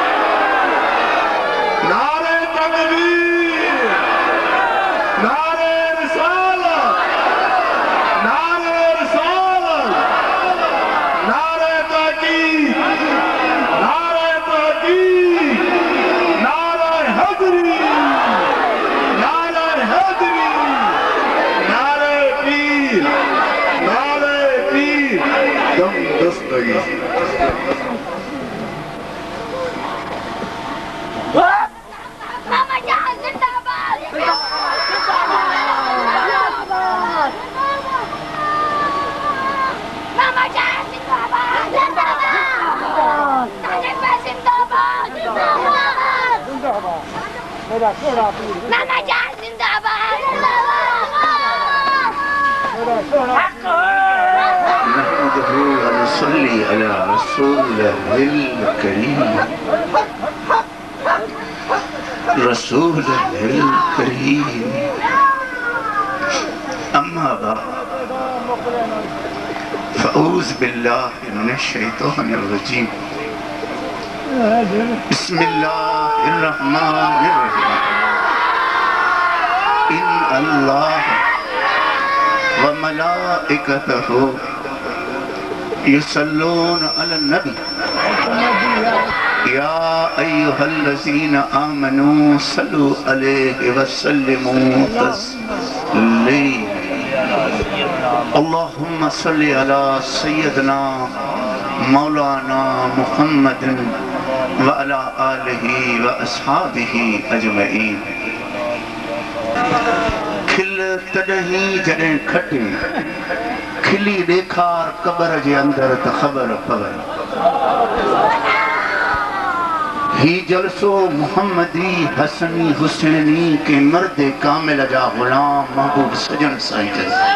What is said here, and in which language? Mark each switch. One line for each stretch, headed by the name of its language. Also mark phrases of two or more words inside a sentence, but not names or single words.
Urdu: نعرۂ تکبیر نعرۂ رسالت نعرۂ رسالت نعرۂ تاکید نعرۂ تاکید نعرۂ حیدری نعرۂ حیدری نعرۂ پیر دم دستگی ماما جان زندہ باد ماما جان زندہ باد تانے پے زندہ باد ماما جان زندہ باد
Arabic: نحمده ونصلي على رسوله الكريم رسوله الكريم أما بعد فأعوذ بالله من الشيطان الرجيم بسم الله الرحمن الرحيم إن الله وملائكته يصلون على النبي يا أيها الذين آمنوا صلوا عليه وسلموا تسليما اللهم صل على سيدنا مولانا محمد وعلى آله وأصحابه أجمعين
Sindhi: खिल तॾहिं जॾहिं खटे खिली ॾेखार क़बर जे अंदर त ख़बर पवे ही जलसो मुहम्मदी हसनी हुसैनी के मर्द कामिल जा गुलाम महबूब सजन साईं जन